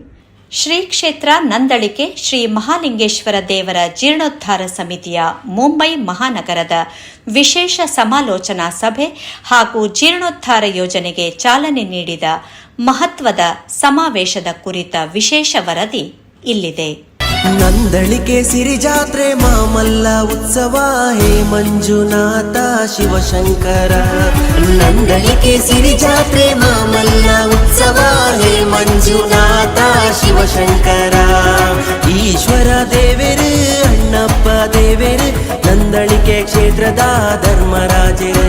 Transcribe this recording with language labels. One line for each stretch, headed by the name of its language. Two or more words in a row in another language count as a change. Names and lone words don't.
Kannada: ಶ್ರೀ ಕ್ಷೇತ್ರ ನಂದಳಿಕೆ ಶ್ರೀ ಮಹಾಲಿಂಗೇಶ್ವರ ದೇವರ ಜೀರ್ಣೋದ್ಧಾರ ಸಮಿತಿಯ ಮುಂಬೈ ಮಹಾನಗರದ ವಿಶೇಷ ಸಮಾಲೋಚನಾ ಸಭೆ ಹಾಗೂ ಜೀರ್ಣೋದ್ಧಾರ ಯೋಜನೆಗೆ ಚಾಲನೆ ನೀಡಿದ ಮಹತ್ವದ ಸಮಾವೇಶದ ಕುರಿತ ವಿಶೇಷ ವರದಿ ಇಲ್ಲಿದೆ. ನಂದಳಿಕೆ ಸಿರಿ ಜಾತ್ರೆ ಮಾಮಲ್ಲ ಉತ್ಸವ ಹೇ ಮಂಜುನಾಥ ಶಿವಶಂಕರ. ನಂದಳಿಕೆ ಸಿರಿ ಜಾತ್ರೆ ಮಾಮಲ್ಲ ಉತ್ಸವ ಹೇ ಮಂಜುನಾಥ ಶಿವಶಂಕರ. ಈಶ್ವರ ದೇವರು ಅಣ್ಣಪ್ಪ ದೇವರು ನಂದಳಿಕೆ ಕ್ಷೇತ್ರದ ಧರ್ಮರಾಜರು.